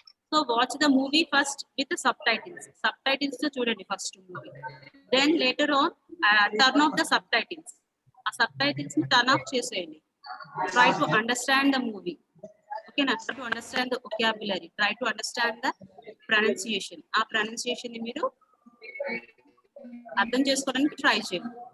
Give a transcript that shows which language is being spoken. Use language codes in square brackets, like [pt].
[en] So watch the movie first with the subtitles. [te] Subtitles తో చూడండి first movie. [en] Then later on turn off the subtitles. [te] ఆ subtitles ని turn off చేసేయండి. [en] Try to understand the movie. Okay na? Try to understand the vocabulary. Try to understand the pronunciation. [te] ఆ pronunciation ని మీరు అర్థం చేసుకోవడానికి ట్రై చేయండి.